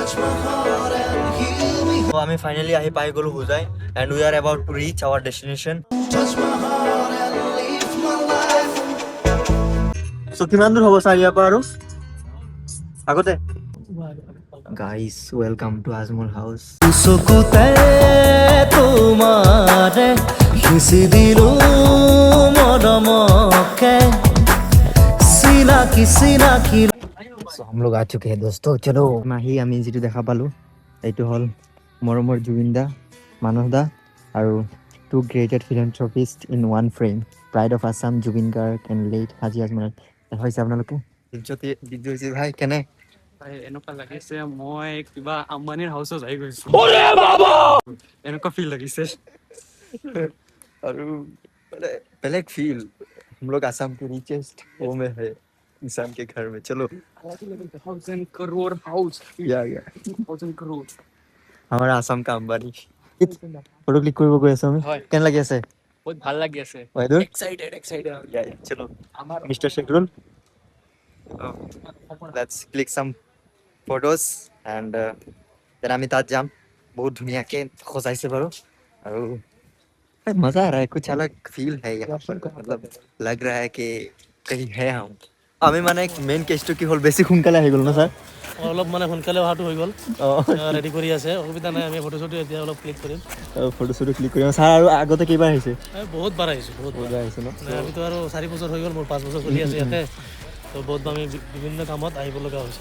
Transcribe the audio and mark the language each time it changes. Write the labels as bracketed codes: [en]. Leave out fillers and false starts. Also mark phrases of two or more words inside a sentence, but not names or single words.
[as] আমি ফাইনেলি আহি পাই গ'লো হোজাই [en] and we are about to reach our destination [as] চ' কিমান দূৰ হ'ব ছাৰ ইয়াৰ পৰা আৰু আগতে গাইজ [en] welcome to Ajmal house [as] চকুতে তোমাৰে সিঁচি দিলো মৰমকে চিনাকি চিনাকি [hi] हम लोग आ चुके हैं दोस्तों चलो [as] মাহি আমি যিটো দেখা পালো এইটো হ'ল মৰমৰ জুবিন দা মানস দা আৰু [en] two greatest philanthropist in one frame pride of Assam Zubeen Garg and late Haji Ajmal [as] হৈছে আপোনালোকে দিব্যজ্যোতি ভাই কেনে এনেকুৱা লাগিছে মই কিবা আম্বানীৰ হাউচত আহি গৈছো এনেকুৱা ফিল লাগিছে আৰু মানে বেলেগ ফিল [hi] हम लोग आसाम के रिचेस्ट वो में है इंसान के घर में चलो 1000 करोड़ हाउस या 1000 करोड़ हमारा आसाम का अंबानी [as] ফটো ক্লিক কৰিব গৈ আছো আমি হয় কেন লাগি আছে বহুত ভাল লাগি আছে বাইদেউ এক্সাইটেড চলো মিস্টার শেখরুল [en] let's click some photos and then [as] আমি তাত যাম বহুত ধুনীয়াকে সজাইছে বাৰু আৰু [hi] मजा आ रहा है कुछ अलग फील है यहाँ पर मतलब लग रहा है कि कहीं है हम [as] আমি মানে মেইন কেছটো কি হ'ল বেছি সোনকালে আহি গ'ল ন ছাৰ অলপ মানে সোনকালে অহাটো হৈ গ'ল ৰেডি কৰি আছে অসুবিধা নাই আমি ফটো চটো এতিয়া অলপ ক্লিক কৰিম ফটো চটো ক্লিক কৰিম ছাৰ আৰু আগতে কেইবাৰ আহিছে বহুত বাৰ আহিছোঁ বহুত বাৰ আহিছে ন আমিতো আৰু 4 বছৰ হৈ গ'ল মোৰ 5 বছৰ চলি আছে ইয়াতে তো বহুত আমি বিভিন্ন কামত আহিব লগা হৈছে